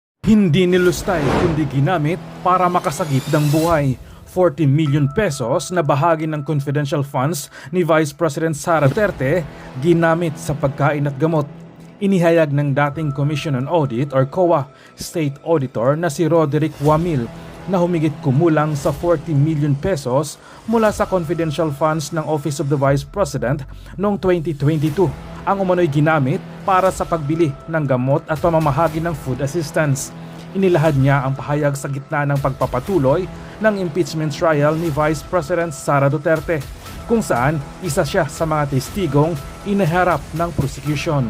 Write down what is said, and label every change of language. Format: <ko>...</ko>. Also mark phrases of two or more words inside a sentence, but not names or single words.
<tl>Hindi nilustay kundi ginamit para makasagip ng buhay. 40 million pesos na bahagi ng</tl> <en>confidential funds</en> <tl>ni Vice President Sara Duterte ginamit sa pagkain at gamot. Inihayag ng dating Commission on Audit or COA State Auditor na si Roderick Wamil na humigit kumulang sa 40 million pesos mula sa</tl> <en>confidential funds</en> <tl>ng Office of the Vice President noong 2022 ang umano'y ginamit para sa pagbili ng gamot at pamamahagi ng</tl> <en>food assistance.</en> <tl>Inilahad niya ang pahayag sa gitna ng pagpapatuloy ng</tl> <en>impeachment trial</en> <tl>ni Vice President Sara Duterte, kung saan isa siya sa mga testigong inaharap ng prosecution.</tl>